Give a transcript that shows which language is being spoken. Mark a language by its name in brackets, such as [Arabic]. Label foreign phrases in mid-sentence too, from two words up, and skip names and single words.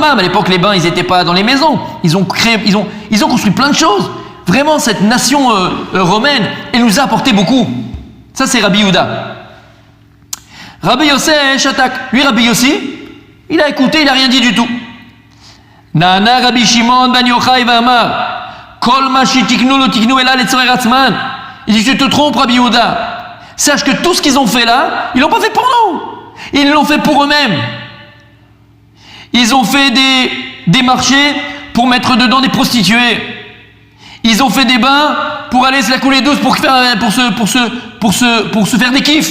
[French] À l'époque, les bains, ils n'étaient pas dans les maisons. Ils ont construit plein de choses. Vraiment, cette nation romaine, elle nous a apporté beaucoup. Ça, c'est Rabbi Yehuda. Rabbi Yossé Shatak. Lui, Rabbi Yossi, il a écouté, il n'a rien dit du tout. [Hebrew] נענה רבי שמעון בן יוחאי ואמר. כל מה שתיקנו לא תיקנו אלא לצורך עצמן. [French] Il dit, tu te trompes, Rabbi Yehuda. Sache que tout ce qu'ils ont fait là, ils l'ont pas fait pour nous. Ils l'ont fait pour eux-mêmes. Ils ont fait des marchés pour mettre dedans des prostituées. Ils ont fait des bains pour aller se la couler douce pour se faire des kiffs.